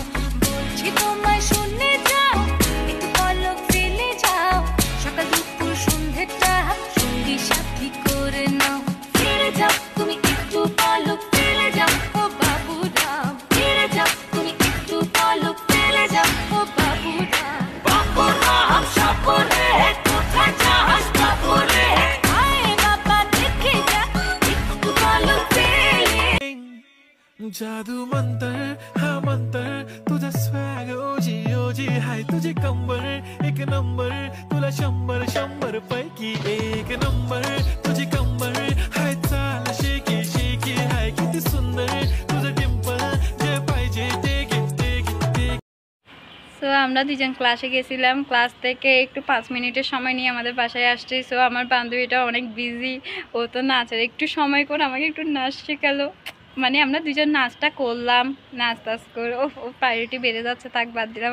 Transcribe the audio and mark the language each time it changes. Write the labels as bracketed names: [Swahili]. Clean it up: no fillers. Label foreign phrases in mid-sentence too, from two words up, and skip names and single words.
[Bangla] বলছি তোমায় শুনে যাও, একটু পলক ফেলে যাও, সকাল দুপুর সন্ধ্যেটা সঙ্গী সাথী করে নাও। ফিরে যাও তুমি একটু পলক ফেলে যাও, ও বাবুরাম ফিরে যাও তুমি একটু পলক ফেলে যাও, ও বাবুরাম। বাবুরাম সাপুরে কোথায় যাস বাবুরে, [Marathi] जादू मंतर हा मंतर तुझा स्वॅग ओजी ओजी हाय तुझी कंबर एक नंबर तुला 100 पैकी एक नंबर तुझी कंबर हाय चाल शेकी शेकी हाय किती सुंदर तुझं डिंपल जे पाहिजे ते घे। [Bangla] সো আমরা দুজন ক্লাসে গেছিলাম, ক্লাস থেকে একটু 5 মিনিটের সময় নিয়ে আমাদের বাসায় আসছি। সো আমার বান্ধবীটা অনেক বিজি, ও তো নাচের একটু সময় করে আমাকে একটু নাচ শেখালো। মানে আমরা দুজন নাচটা করলাম, নাচ টাচ করে ও প্রায়োরিটি বেড়ে যাচ্ছে, থাক বাদ দিলাম।